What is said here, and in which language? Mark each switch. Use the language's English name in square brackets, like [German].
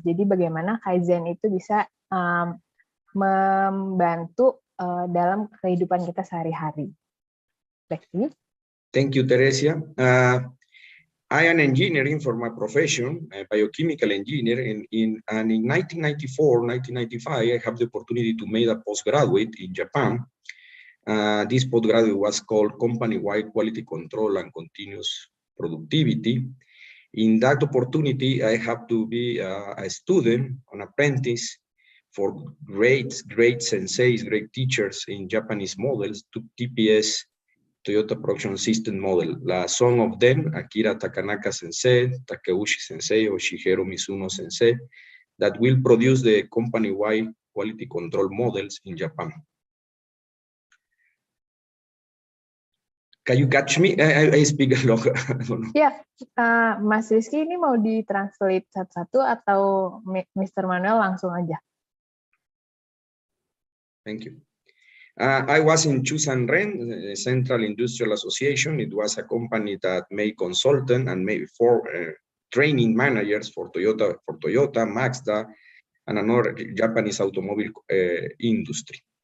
[Indonesian] Jadi bagaimana Kaizen itu bisa membantu dalam kehidupan kita sehari-hari. [English] Thank you, Teresia. I am an engineer for my profession, a biochemical engineer, and in 1994, 1995, I have the opportunity to make a postgraduate in Japan. This postgraduate was called Company-Wide Quality Control and Continuous Productivity. In that opportunity, I have to be a student, an apprentice for great senseis, great teachers in Japanese models, to TPS, Toyota Production System model. Some of them, Akira Takanaka sensei, Takeuchi sensei, or Shigeru Mizuno sensei, that will produce the company-wide quality control models in Japan. Can you catch me? I speak a lot. [Indonesian] Ya, Mas Rizky, ini mau ditranslate satu-satu atau Mr. Manuel langsung aja? [English] Thank you. I was in Chusan Ren, Central Industrial Association. It was a company that made consultant and made training managers for Toyota, Mazda, and another Japanese automobile industry.